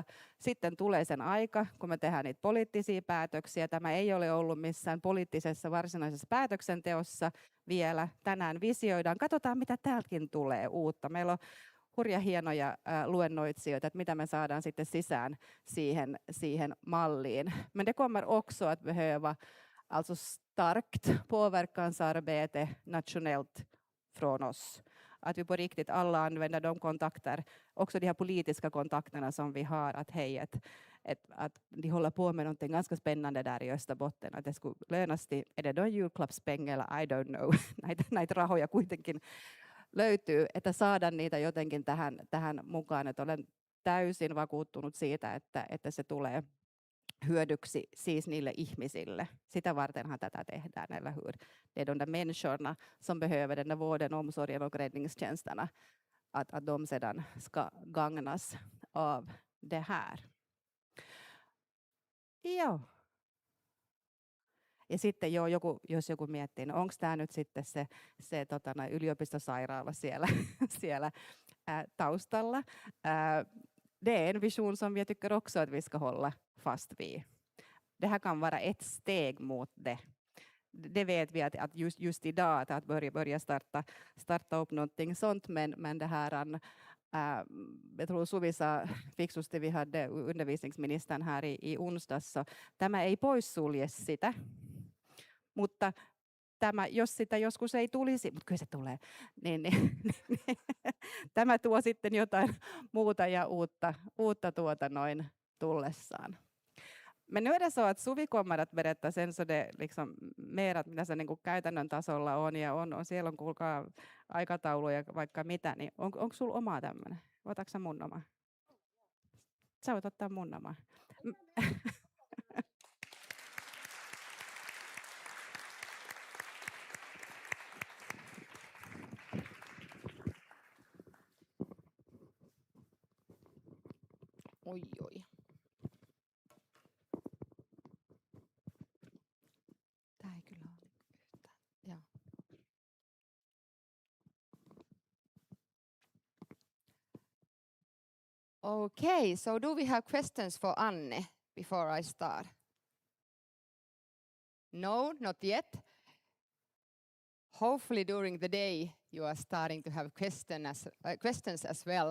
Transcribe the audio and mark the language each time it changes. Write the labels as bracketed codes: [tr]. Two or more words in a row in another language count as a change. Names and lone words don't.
[fi] Sitten tulee sen aika, kun me tehdään niitä poliittisia päätöksiä. Tämä ei ole ollut missään poliittisessa varsinaisessa päätöksenteossa vielä. Tänään visioidaan. Katsotaan, mitä täältäkin tulee uutta. Meillä on hurja hienoja luennoitsijoita, että mitä me saadaan sitten sisään siihen malliin. [sv] Men det kommer också att behöva alltså starkt påverkansarbete nationellt från oss. Att vi på riktigt alla använder de kontakter, också de här politiska kontakterna som vi har, att hej, att de håller på med någonting ganska spännande där i Österbotten, att det skulle lönas till, är det då julklappspengar eller [en] I don't know, [fi] näitä rahoja kuitenkin löytyy, että saada niitä jotenkin tähän mukaan. Että olen täysin vakuuttunut siitä, että se tulee hyödyksi siis niille ihmisille. Sitä vartenhan tätä tehdään, [sv] eller hur? Det är de där människorna som behöver den där vården, omsorgen och räddningstjänsterna. Att de sedan ska gagnas av det här. [fi] Joo. Ja sitten jos joku miettii, no onko tämä nyt sitten se yliopistosairaala siellä taustalla. [sv] Det är en vision som jag tycker också att vi ska hålla fast vid. Det här kan vara ett steg mot det. Det vet vi att just idag att börja starta upp någonting sånt, men det här jag tror Suvi sa fiksusti, vi hade undervisningsministern här i onsdags, så [fi] tämä ei poissulje sitä, mutta tämä, jos sitä joskus ei tulisi, mutta kyllä se tulee, niin tämä tuo sitten jotain muuta ja uutta tullessaan. [sv] Men nu är det så att Suvi kommer att berätta sen så det liksom mer att [fi] mitä se niin kuin käytännön tasolla on ja on siellä on kuulkaa aikatauluja vaikka mitä, niin onko sulla omaa tämmöinen? Otatko sä mun oma? Sä voit ottaa mun oma. Oi. Tää ei kyllä ole yhtään. Joo. [en] Okay, so do we have questions for Anne before I start? No, not yet. Hopefully during the day you are starting to have questions as well.